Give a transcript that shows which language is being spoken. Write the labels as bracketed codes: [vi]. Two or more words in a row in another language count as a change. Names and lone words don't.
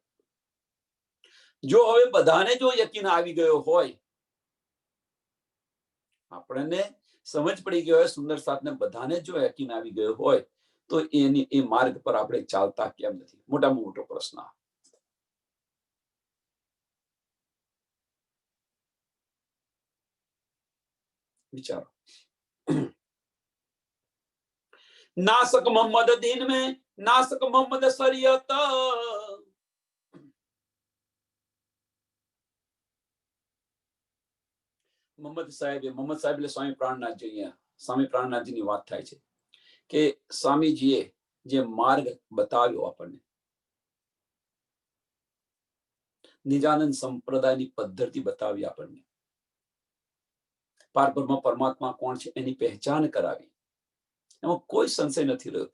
[gu] જો હવે બધાને જો યકીન આવી ગયો હોય, આપણને સમજ પડી ગયો હોય, સુંદર સાધને બધાને જો યકીન આવી ગયો હોય તો એની એ માર્ગ પર આપણે ચાલતા કેમ નથી? મોટામાં મોટો પ્રશ્ન। विचारो। [hi] नासक मोहम्मद दीन में, नासक मोहम्मद शरीयत। [gu] मोहम्मद साहेब એટલે સ્વામી પ્રાણનાથજી। અહીંયા સ્વામી પ્રાણનાથજીની વાત થાય છે કે સ્વામીજીએ જે માર્ગ બતાવ્યો આપણને, નિજાનંદ સંપ્રદાયની પદ્ધતિ બતાવી આપણને, પારબ્રહ્મ પરમાત્મા કોણ છે એની પહેચાન કરાવી, એમાં કોઈ સંશય નથી રહ્યો।